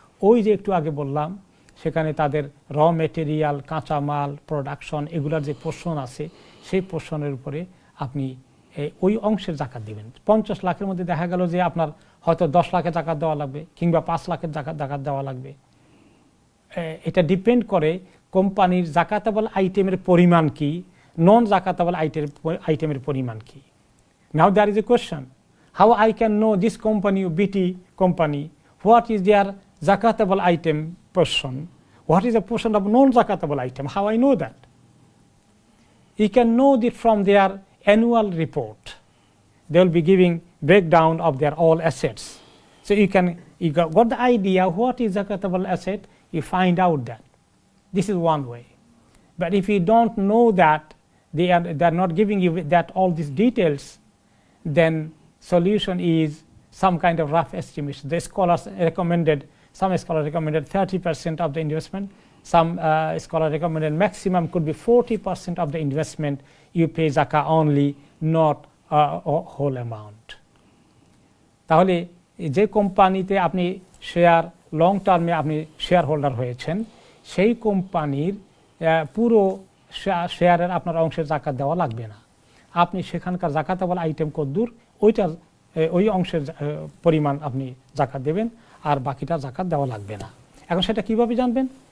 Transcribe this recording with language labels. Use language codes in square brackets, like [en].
[bn] ওই যে একটু আগে বললাম, সেখানে তাদের র মেটেরিয়াল, কাঁচা মাল, প্রোডাকশন, এগুলোর যে পোর্শন আছে, সেই পোর্শনের উপরে আপনি ওই অংশের জাকাত দেবেন। 50 লাখের মধ্যে দেখা গেল যে আপনার হয়তো 10 লাখের জাকাত দেওয়া লাগবে, কিংবা 5 লাখের জাকাত দেওয়া লাগবে। এটা ডিপেন্ড করে কোম্পানির জাকাতাবল আইটেমের পরিমাণ কি, নন জাকাতাবল আইটেমের পরিমাণ কি। [en] Now there is a question, how I can know this company, BT company, what is their zakatable item portion, what is the portion of non zakatable item, how I know that? You can know it from their annual report. They will be giving breakdown of their all assets, so you got the idea what is zakatable asset, you find out that. This is one way. But if you don't know that, they are not giving you that all these details, then solution is some kind of rough estimation. The scholars recommended, some scholars recommended 30% of the investment, some scholars recommended maximum could be 40% of the investment you pay zakah only, not whole amount. [bn] তাহলে যে কোম্পানিতে আপনি share long টার্মে আপনি share holder হয়েছেন, সেই কোম্পানির পুরো শেয়ারের আপনার অংশের জাকাত দেওয়া লাগবে না। আপনি সেখানকার জাকাতাবল আইটেম কদ্দুর, ওই অংশের পরিমাণ আপনি জাকাত দেবেন, আর বাকিটা জাকাত দেওয়া লাগবে না। এখন সেটা কিভাবে জানবেন?